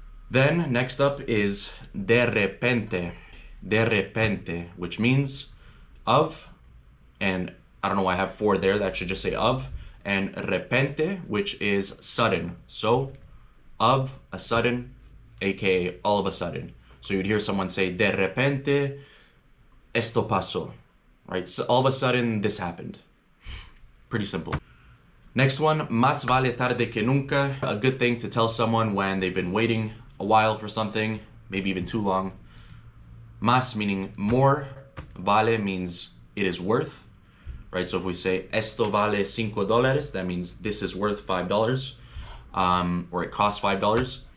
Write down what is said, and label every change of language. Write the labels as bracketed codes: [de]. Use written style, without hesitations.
[en] Then next up is [es] de repente. De repente, [en] which means of, and I don't know why I have for there, that should just say of, and repente, which is sudden. So of a sudden, aka all of a sudden. So you'd hear someone say [es] de repente esto pasó, [en] right? So all of a sudden this happened. Pretty simple. Next one, [es] más vale tarde que nunca. [en] A good thing to tell someone when they've been waiting a while for something, maybe even too long. Más meaning more, vale means it is worth, right? So if we say [es] esto vale $5, [en] that means this is worth $5, or it costs $5.